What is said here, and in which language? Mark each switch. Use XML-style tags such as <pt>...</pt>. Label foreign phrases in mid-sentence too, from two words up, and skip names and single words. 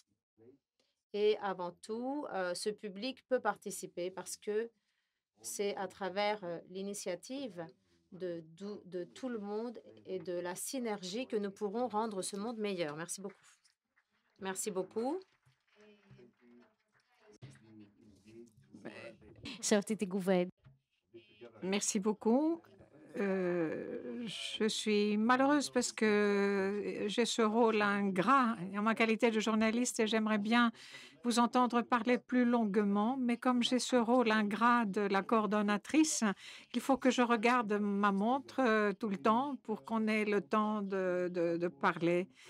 <fr>Et avant tout, ce public peut participer parce que c'est à travers l'initiative de tout le monde et de la synergie que nous pourrons rendre ce monde meilleur. Merci beaucoup. Merci beaucoup.</fr> <el>σε αυτή την κουβέντα.</el> <fr>Merci beaucoup. Je suis malheureuse parce que j'ai ce rôle ingrat en ma qualité de journaliste, et j'aimerais bien vous entendre parler plus longuement. Mais comme j'ai ce rôle ingrat de la coordonnatrice, il faut que je regarde ma montre tout le temps pour qu'on ait le temps de parler.</fr>